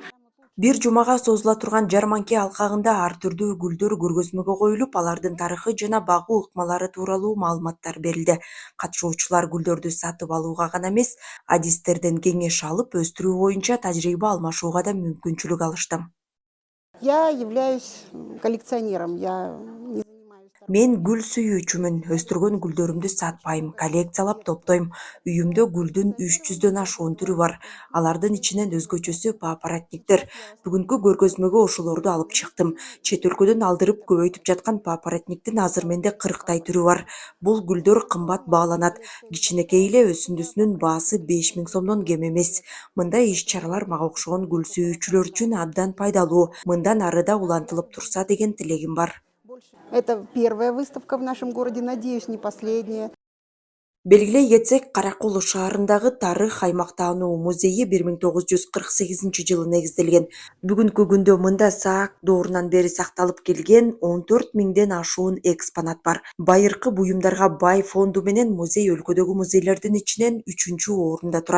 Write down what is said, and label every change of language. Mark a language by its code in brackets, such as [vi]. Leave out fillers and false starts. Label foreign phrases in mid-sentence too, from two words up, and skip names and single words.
[ky] Бир жумага созула турган жарманке алкагында ар түрдүү гүлдөр көргөзмөгө коюлуп, алардын тарыхы жана багуу ыкмалары тууралуу маалыматтар берилди. Катышуучулар гүлдөрдү сатып алууга гана эмес, адистерден кеңеш алып, өстүрүү боюнча тажрыйба алмашууга да мүмкүнчүлүк алышты. [ru] Я являюсь коллекционером. Я не занимаюсь [ky] Мен гүл сүйүүчүмүн. Өстүргөн гүлдөрүмдү сатпайм, коллекциялап топтойм. Үйүмдө гүлдүн 300дөн ашуун түрү бар. Алардын ичинен өзгөчөсү папоротниктер. Бүгүнкү көргөзмөгө ошолорду алып чыктым. Чет өлкөдөн алдырып көбөйтүп жаткан папоротниктин азыр менде 40 түрү бар. Бул гүлдөр кымбат бааланат. Кичинекей эле өсүндүсүнүн баасы 5000 сомдон кем эмес. Мындай иш-чаралар мага окшогон гүл сүйүүчүлөр үчүн абдан пайдалуу. Мындан ары да улантылып турса деген тилегим бар. [ru] больше. Это первая выставка в нашем городе, надеюсь, не последняя. [ky] Белгилей кетсек, Каракол шаарындагы Тарых аймак таануу музейи 1948-жылы негизделген. Бүгүнкү күндө мында саак доорунан бери сакталып келген 14 миңден ашуун экспонат бар. Байыркы буюмдарга бай фонду менен музей өлкөдөгү музейлердин ичинен 3-орунда турат.